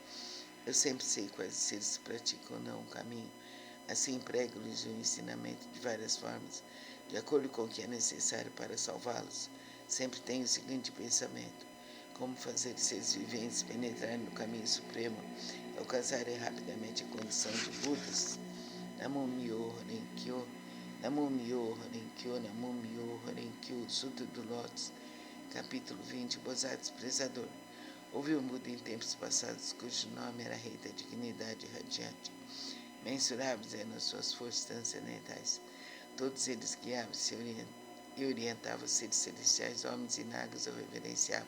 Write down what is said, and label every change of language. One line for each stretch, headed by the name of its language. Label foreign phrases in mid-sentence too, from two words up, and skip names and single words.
Portuguese: Eu sempre sei quais seres praticam ou não o caminho. Assim prego-lhes o ensinamento de várias formas, de acordo com o que é necessário para salvá-los. Sempre tenho o seguinte pensamento: como fazer seres viventes penetrarem no caminho supremo e alcançarem rapidamente a condição de Budas.
Japanese: 南無妙法蓮華経、南無妙法蓮華経、南無妙法蓮華経,
Portuguese: Sutra do Lótus, capítulo 20, Bodhisattva Desprezador. Houve um Buda em tempos passados, cujo nome era Rei da Dignidade Radiante. Mensuráveis eram as suas forças transcendentais. Todos eles guiavam-se e orientavam os seres celestiais, homens e nagas o reverenciavam.